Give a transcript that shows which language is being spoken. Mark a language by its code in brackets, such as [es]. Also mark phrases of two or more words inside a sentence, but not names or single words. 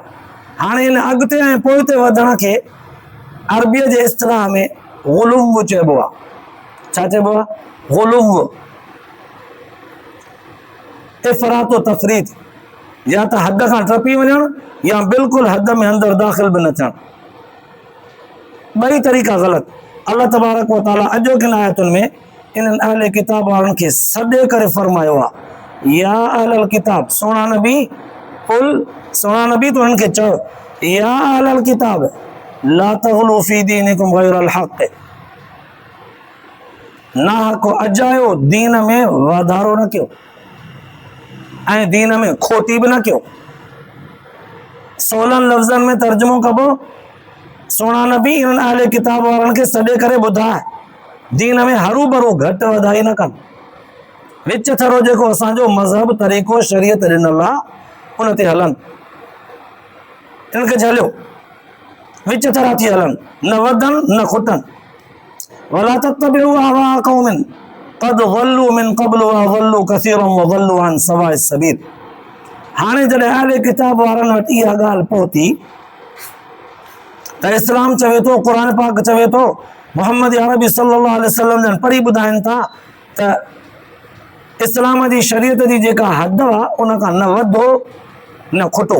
[sd] हाणे हिन अॻिते ऐं पोइते वधण खे अरबीअ जे इस्तिलाह में गुलुव चइबो आहे। छा चइबो आहे? गुलुव, इफ़रात व तफ़रीत, या त हद खां टपी वञणु या बिल्कुलु हद में अंदरि दाख़िल बि न थियणु। ॿई तरीक़ा ग़लति। अल्लाह तबारक व तआला अॼोकिन आयतुनि में इन्हनि अहले किताब वारनि खे सॾे करे फरमायो आहे, [ar] يا أهل الكتاب, [sd] सोना नबी कुल, सोना नबी तो उन्हनि खे चओ, [ar] يا أهل الكتاب لا تغلوا في دينكم غير الحق, [sd] ना हक़ अजायो, दीन में वाधारो न कयो ऐं दीन में खोटी बि न कयो। सोलहनि लफ़्ज़नि में तर्जुमो कबो, सोना नबी इन्हनि अहले किताब वारनि खे सॾे करे ॿुधाए, दीन में हरू भरू घटि वधाई न कनि। विच थरो जेको असांजो मज़हब तरीक़ो शरीयत ॾिनल आहे उन ते हलनि, इन्हनि खे झलियो, विच थरा थी हलनि, न वधनि न खुटनि। [ar] ولا تتبعوا أهواء قوم قد ضلوا من قبل وأضلوا كثيرا وضلوا عن سواء السبيل. [sd] हाणे जॾहिं अहले किताब वारनि वटि इहा ॻाल्हि पहुती त इस्लाम चवे थो, क़ुर पाक चवे थो, मोहम्मद अरबी [ar] صلى الله عليه وسلم [sd] जन पढ़ी ॿुधाइनि था त इस्लाम जी शरीयत जी जेका हद आहे उन खां न वधो न खुटो।